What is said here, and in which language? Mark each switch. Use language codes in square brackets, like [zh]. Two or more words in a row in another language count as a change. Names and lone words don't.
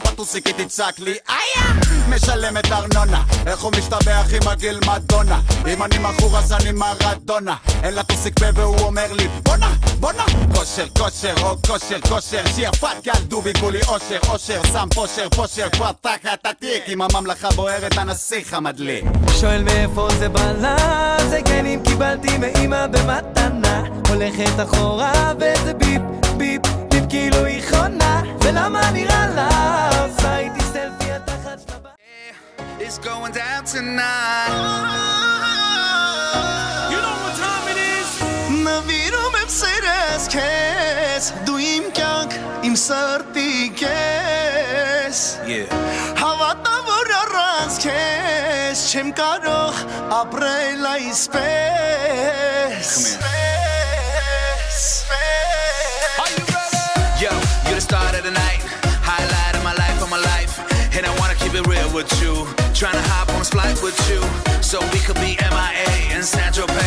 [he] בטוסיק היא תצעק לי איה משלמת ארנונה איך הוא משתבח עם הגיל מדונה אם אני מכור אז אני מרדונה אין לה טוסיק פה והוא אומר לי בונה בונה כושר כושר או כושר כושר שיפת גל דובי כולי אושר אושר שם פושר פושר כבר תחת התיק עם הממלכה בוערת הנסיך המדליק שואל מאיפה זה בלה, זה גנים קיבלתי מאמא במתנה. הולכת אחורה וזה ביפ, ביפ, ביפ כאילו היא חונה. ולמה נראה לה, עושה איתי סלפי התחת שלה [en] It's going down tonight. You know what time it is. [hy] Նվիրում եմ սերես քեզ դու իմ կյանք իմ սրտի քեզ Հավատա որ առանց քեզ չեմ կարող ապրել այսպես [en] Are you ready? Yo, you're the start of the night. Highlight of my life, and I wanna keep it real with you. Tryna hop on this flight with you, so we could be MIA and Saint-Tropez.